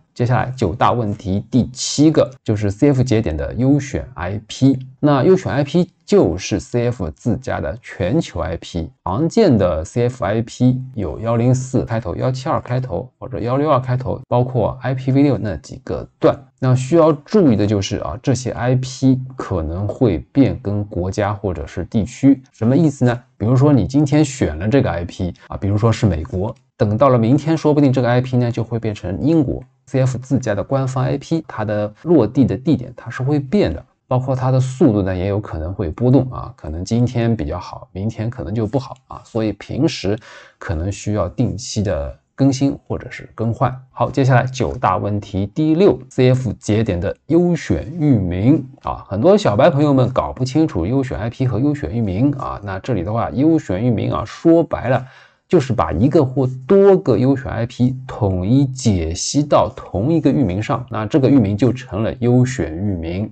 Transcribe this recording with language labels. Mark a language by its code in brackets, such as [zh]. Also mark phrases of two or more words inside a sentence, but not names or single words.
[zh] 接下来9大問題第7個就是 CF 節點的優選 IP。那優選 IP 就是 CF 自家的全球 IP， 常見的 CF IP 有104開頭、172開頭或者162開頭，包括 IPv6 那幾個段。那需要注意的就是這些 IP 可能會變更國家或者是地區。什麼意思呢？比如說你今天選了這個 IP 比如說是美國，等到了明天說不定這個 IP 呢就會變成英國。CF 自家的官方 IP， 它的落地的地點它是會變的，包括它的速度呢也有可能会波动可能今天比較好，明天可能就不好所以平时可能需要定期的更新或者是更換。好，接下來9大問題第6， CF 節點的優選域名很多小白朋友們搞不清楚優選 IP 和優選域名那這裡的話，優選域名說白了就是把一個或多個優選 IP 統一解析到同一個域名上，那這個域名就成了優選域名。